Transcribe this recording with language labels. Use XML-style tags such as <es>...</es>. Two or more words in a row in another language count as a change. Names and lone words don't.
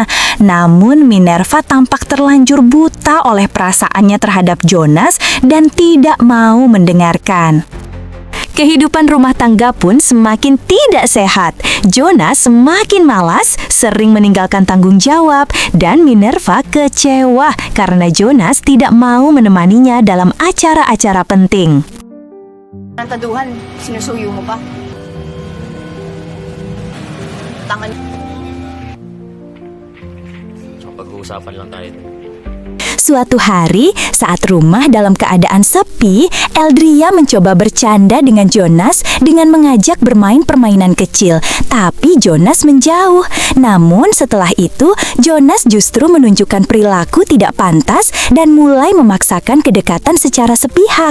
<id>Namun Minerva tampak terlanjur buta oleh perasaannya terhadap Jonas dan tidak mau mendengarkan. Kehidupan rumah tangga pun semakin tidak sehat. Jonas semakin malas, sering meninggalkan tanggung jawab, dan Minerva kecewa karena Jonas tidak mau menemaninya dalam acara-acara penting.</id> <tl>Ang taduhan, sinusuyo mo pa. Tangan. Pag-uusapan lang tayo.</tl> <id>Suatu hari, saat rumah dalam keadaan sepi, Eldria mencoba bercanda dengan Jonas dengan mengajak bermain permainan kecil, tapi Jonas menjauh. Namun setelah itu, Jonas justru menunjukkan perilaku tidak pantas dan mulai memaksakan kedekatan secara sepihak.</id>